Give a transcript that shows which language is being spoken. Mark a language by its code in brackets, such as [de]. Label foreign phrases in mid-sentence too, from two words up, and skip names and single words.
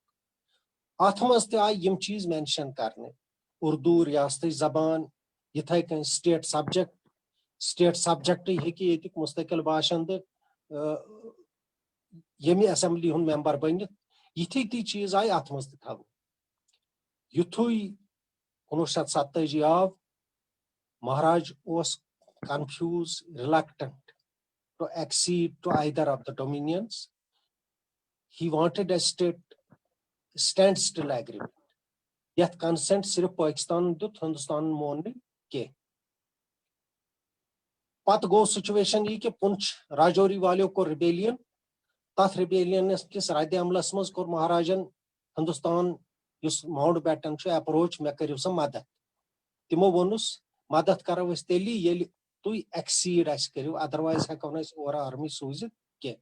[ks] اتھ منٛز تہِ آیہِ یِم چیٖز مینشن کرنہٕ, اردوٗ ریاستٕچ زبان, یِتھے کٔنۍ [en] state subject [ks] ہیٚکہِ ییٚتیُک مستقل باشندٕ ییٚمہِ اسمبلی ہُنٛد ممبر بٔنِتھ. یِتھی تی چیٖز آیہِ اتھ منٛز تہِ تھاونہٕ. یِتھُے 1987 آو, مہاراج اوس [en] confused, reluctant to accede to either of the dominions. He wanted a standstill agreement. [ks] یتھ consent صرف پاکستان دیُت, ہندوستان مون نہٕ کینٛہہ. پتہٕ گوٚو سچویشن یہِ کہِ پُنچ راجوری والیو کوٚر ریبیلین. تتھ ریبیلینس کِس رد عملس منٛز کوٚر مہاراجن ہندوستان یُس ماؤنٹ بیٹن چھُ اپروچ, مےٚ کٔرِو سا مدد. تِمو ووٚنُس مدد کرو أسۍ تیٚلی ییٚلہِ تُہۍ ایکسیٖڈ اسہِ کٔرِو, ادروایز ہیٚکو نہٕ أسۍ اورٕ آرمی سوٗزِتھ کینٛہہ.